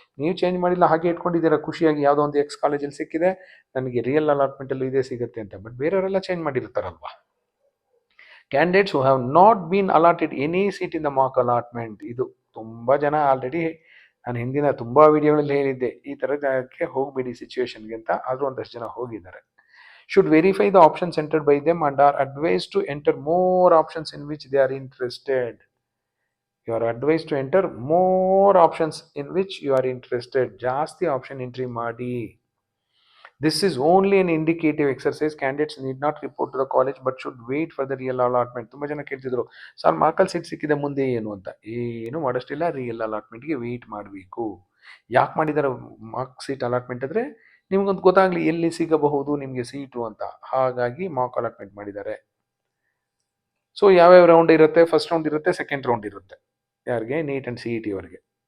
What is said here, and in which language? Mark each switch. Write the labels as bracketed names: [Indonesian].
[Kannada] ನೀವು ಚೇಂಜ್ ಮಾಡಿಲ್ಲ, ಹಾಗೆ ಇಟ್ಕೊಂಡಿದ್ದೀರಾ ಖುಷಿಯಾಗಿ, ಯಾವುದೋ ಒಂದು ಎಕ್ಸ್ ಕಾಲೇಜಲ್ಲಿ ಸಿಕ್ಕಿದೆ, ನನಗೆ ರಿಯಲ್ ಅಲಾಟ್ಮೆಂಟಲ್ಲಿ ಇದೇ ಸಿಗುತ್ತೆ ಅಂತ. ಬಟ್ ಬೇರೆಯವರೆಲ್ಲ ಚೇಂಜ್ ಮಾಡಿರ್ತಾರಲ್ವಾ. [English] Candidates who have not been allotted any seat in the mark allotment. [Kannada] ಇದು ತುಂಬ ಜನ ಆಲ್ರೆಡಿ ನಾನು ಹಿಂದಿನ ತುಂಬ ವಿಡಿಯೋಗಳಲ್ಲಿ ಹೇಳಿದ್ದೆ, ಈ ಥರದಕ್ಕೆ ಹೋಗಬೇಡಿ ಸಿಚುವೇಶನ್ಗೆ ಅಂತ. ಆದರೂ ಒಂದಷ್ಟು ಜನ ಹೋಗಿದ್ದಾರೆ. [English] should verify the options entered by them and are advised to enter more options in which they are interested. You are advised to enter more options in which you are interested. [Kannada] ಜಾಸ್ತಿ option entry ಮಾಡಿ. [English] This is only an indicative exercise. Candidates need not report to the college but should wait for the real allotment. [Kannada] ತುಂಬ ಜನ ಕೇಳ್ತಿದ್ರು, sir ಮಾರ್ಕಲ್ಲಿ seat ಸಿಕ್ಕಿದೆ ಮುಂದೆ ಏನು ಅಂತ. ಏನು ಮಾಡೋಷ್ಟಿಲ್ಲ, real ಅಲಾಟ್ಮೆಂಟ್ಗೆ weight ಮಾಡಬೇಕು. ಯಾಕೆ ಮಾಡಿದ್ದಾರೆ ಮಾರ್ಕ್ ಸೀಟ್ ಅಲಾಟ್ಮೆಂಟ್ ಅಂದರೆ, ನಿಮ್ಗೊಂದು ಗೊತ್ತಾಗಲಿ ಎಲ್ಲಿ ಸಿಗಬಹುದು ನಿಮಗೆ ಸೀಟು ಅಂತ. ಹಾಗಾಗಿ ಮಾರ್ಕ್ ಅಲಾಟ್ಮೆಂಟ್ ಮಾಡಿದ್ದಾರೆ. ಸೊ ಯಾವ್ಯಾವ ರೌಂಡ್ ಇರುತ್ತೆ, ಫಸ್ಟ್ ರೌಂಡ್ ಇರುತ್ತೆ, ಸೆಕೆಂಡ್ ರೌಂಡ್ ಇರುತ್ತೆ. ಯಾರಿಗೆ? ನೀಟ್ ಆ್ಯಂಡ್ CET ಅವರಿಗೆ.